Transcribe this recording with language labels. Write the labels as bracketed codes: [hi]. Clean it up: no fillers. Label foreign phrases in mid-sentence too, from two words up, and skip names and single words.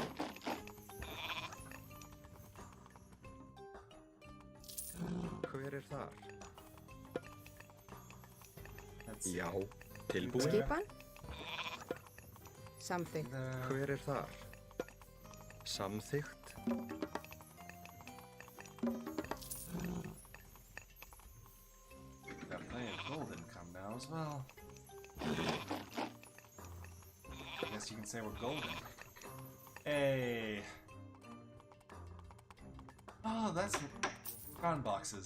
[is] Hver þar? Já. Tilbúin. Skipan. Samþykkt. Hver þar? Samþykkt. [en] Got plenty of gold income now as well. I guess you can say we're golden. Hey. Oh, that's ground boxes.